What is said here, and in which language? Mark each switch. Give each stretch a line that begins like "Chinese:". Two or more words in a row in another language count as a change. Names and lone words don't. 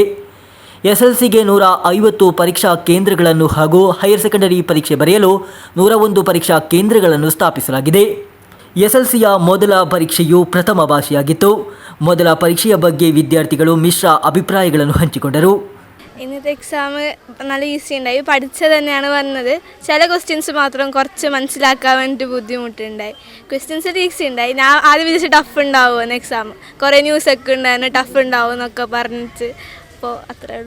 Kannada: ಎಸ್ಎಲ್ಸಿಗೆ 150 ಪರೀಕ್ಷಾ ಕೇಂದ್ರಗಳನ್ನು ಹಾಗೂ ಹೈಯರ್ ಸೆಕೆಂಡರಿ ಪರೀಕ್ಷೆ ಬರೆಯಲು 101 ಪರೀಕ್ಷಾ ಕೇಂದ್ರಗಳನ್ನು ಸ್ಥಾಪಿಸಲಾಗಿದೆ. ಎಸ್ಎಲ್ಸಿಯ ಮೊದಲ ಪರೀಕ್ಷೆಯು ಪ್ರಥಮ ಭಾಷೆಯಾಗಿತ್ತು. ಮೊದಲ ಪರೀಕ್ಷೆಯ ಬಗ್ಗೆ ವಿದ್ಯಾರ್ಥಿಗಳು ಮಿಶ್ರ ಅಭಿಪ್ರಾಯಗಳನ್ನು ಹಂಚಿಕೊಂಡರು.
Malayalam: ഇന്നത്തെ എക്സാം നല്ല ഈസി ഉണ്ടായി, പഠിച്ചത് തന്നെയാണ് വന്നത്. ചില ക്വസ്റ്റ്യൻസ് മാത്രം കുറച്ച് മനസ്സിലാക്കാൻ വേണ്ടിയിട്ട് ബുദ്ധിമുട്ടുണ്ടായി. ക്വസ്റ്റ്യൻസ് ഈസി ഉണ്ടായി. ഞാൻ ആദ്യം വിചാരിച്ച് ടഫ് ഉണ്ടാവുമെന്ന് എക്സാം. കുറേ ന്യൂസൊക്കെ ഉണ്ടായിരുന്നു ടഫ് ഉണ്ടാവും എന്നൊക്കെ പറഞ്ഞിട്ട്. അപ്പോൾ അത്രേ ഉള്ളൂ.